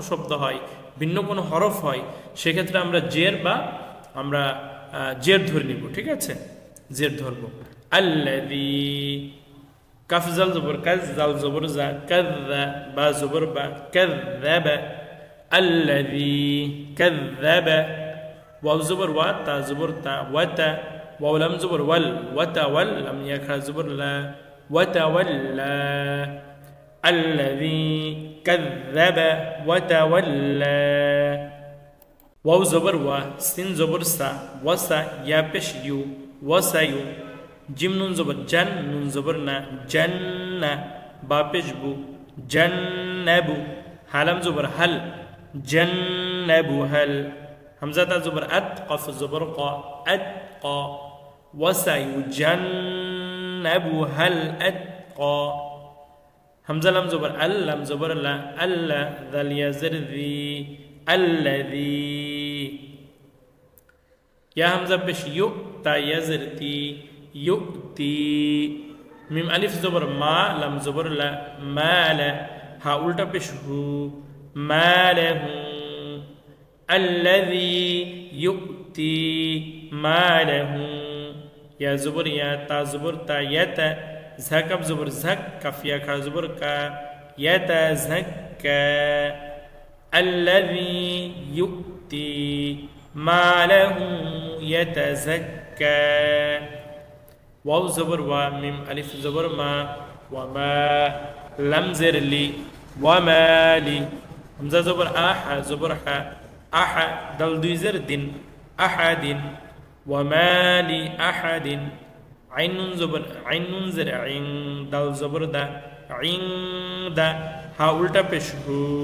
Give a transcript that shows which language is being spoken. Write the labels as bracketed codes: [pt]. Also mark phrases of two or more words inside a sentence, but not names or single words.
[bn] শব্দ হয় ভিন্ন কোনো হরফ হয় সেক্ষেত্রে আমরা জের বা আমরা জের ধরে নিব ঠিক আছে জের ধরব [ar] الذي كاف ذال زبر كذ ذال زبر ذا كذّا باء زبر با كذّبا الذي كذّبا واو زبر وا تا زبر تا وتا واو لم زبر ول وتول لم يكن زبر لا وتولى الذي كذب وتولى واو زبر وا سين زبر سا وسا يا پیش يو وسيو جيم نون زبر جن نون زبر نا جن با پیش بو جنبو حلم زبر هل جنبو هل همزة زبر أد قف زبر قا أتقى وسيجنبها الأتقى همزة لم زبر ال لم زبر لا ألا ذا اليزر ذي الذي يا همزة بش يؤتى يزرتي يؤتي ميم ألف زبر ما لم زبر لا مال ها أولتا بش هو ماله الذي يؤتي ماله يا زبر يا تا زبر تا يتا زكب زبر زك كف يا كا زبر كا يتزكى الذي يؤتي ماله يتزكى واو زبر و ميم ألف زبر ما وما لم زر لي وما لي همزة زبر آحا زبر حا أحد دل دوزر دين أحد وما لأحد عين زبر عين زر عين دل زبر دا عين دا ها أولتا بشهو